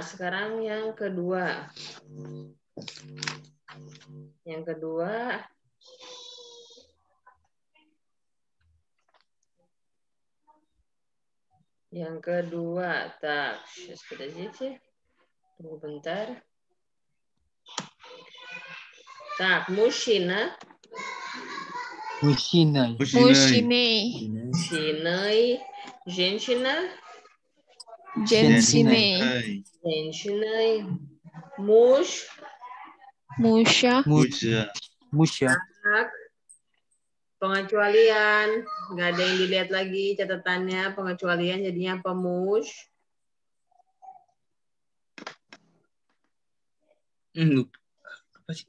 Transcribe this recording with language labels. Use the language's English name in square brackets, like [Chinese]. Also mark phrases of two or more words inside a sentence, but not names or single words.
[Indonesian] Sekarang yang kedua. Yang kedua, tak, подождите. Tunggu bentar. [Russian] Так, мужчина. Женщина. Муж. [Indonesian] Anak. Pengecualian. Nggak ada yang dilihat lagi catatannya. Pengecualian jadinya pemuj. Apa sih?